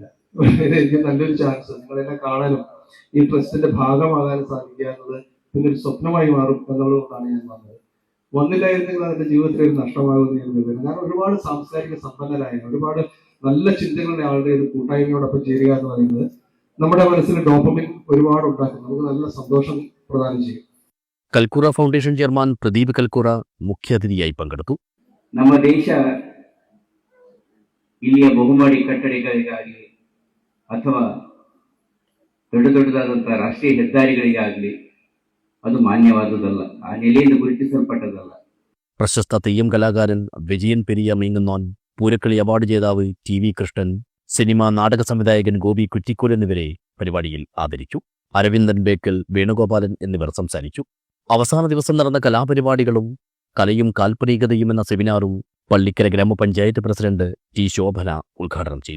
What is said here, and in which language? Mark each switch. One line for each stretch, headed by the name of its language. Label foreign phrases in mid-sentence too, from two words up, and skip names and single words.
Malayalam: എനിക്ക് നല്ലൊരു ചാൻസ് നിങ്ങളെന്നെ കാണാനും ഈ ട്രസ്റ്റിന്റെ ഭാഗമാകാനും സാധിക്കുക എന്നത് പിന്നെ ഒരു സ്വപ്നമായി മാറും എന്നുള്ളതുകൊണ്ടാണ് ഞാൻ വന്നില്ലായിരുന്നെങ്കിൽ അതിന്റെ ജീവിതത്തിൽ ഒരു നഷ്ടമാകുമെന്ന് ഞാൻ കരുതുന്നു. ഞാൻ ഒരുപാട് സാംസ്കാരിക സമ്പന്നരായ ഒരുപാട് നല്ല ചിന്തകളുടെ ആളുടെ ഒരു കൂട്ടായ്മയോടൊപ്പം ചേരുക എന്ന് പറയുന്നത് നമ്മുടെ മനസ്സിൽ ഡോപ്പമിൻ ഒരുപാട് ഉണ്ടാക്കും, നമുക്ക് നല്ല സന്തോഷം പ്രദാനം ചെയ്യും.
Kannada: കൽക്കുറ
English: foundation chairman
Kannada: പ്രദീപ് ಕಲ್ಕುರ ಮುಖ್ಯಾತಿಥಿಯಾಗಿ ಪಂಗಡೆತು. ನಮ್ಮ ದೇಶ ಇಲ್ಲಿಯ ಬಹುಮಹಡಿ ಕಟ್ಟಡಗಳಿಗಾಗಲಿ ಅಥವಾ ದೊಡ್ಡದಾದಂತಹ ರಾಷ್ಟ್ರೀಯ ಹೆದ್ದಾರಿಗಳಿಗಾಗಲಿ ಅದು ಮಾನ್ಯವಾದುದಲ್ಲ, ಆ ನೆಲೆಯಿಂದ ಗುರುತಿಸಲ್ಪಟ್ಟದಲ್ಲ.
Malayalam: പ്രശസ്ത തെയ്യം കലാകാരൻ വിജയൻ പെരിയ മീങ്ങുന്നോൻ, പൂരക്കളി അവാർഡ് ജേതാവ് TV കൃഷ്ണൻ, സിനിമാ നാടക സംവിധായകൻ ഗോപി കുറ്റിക്കോൽ എന്നിവരെ പരിപാടിയിൽ ആദരിച്ചു. അരവിന്ദൻ ബേക്കൽ, വേണുഗോപാലൻ എന്നിവർ സംസാരിച്ചു. അവസാന ദിവസം നടന്ന കലാപരിപാടികളും കലയും കാൽപ്പനികതയും എന്ന സെമിനാറും പള്ളിക്കര ഗ്രാമപഞ്ചായത്ത് പ്രസിഡന്റ് T ശോഭന ഉദ്ഘാടനം ചെയ്തു.